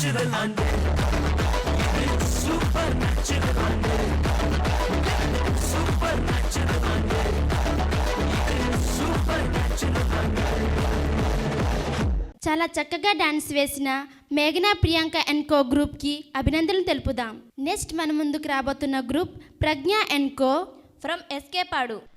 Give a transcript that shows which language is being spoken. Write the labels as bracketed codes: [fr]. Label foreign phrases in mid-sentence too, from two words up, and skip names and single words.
[ta] ஆண்டு இது [en] super natural [ta] ஆண்டு [en] super natural [ta] ஆண்டு இது [en] super natural [ta] ஆண்டு [te] చాలా చక్కగా డాన్స్ వేసిన మేఘనా ప్రియాంక [en] and co [te] గ్రూప్కి అభినందనలు తెలుపుదాం. నెక్స్ట్ మన ముందుకు రాబోతున్న గ్రూప్ ప్రజ్ఞ [en] and co [te] ఫ్రమ్ ఎస్కే పాడు.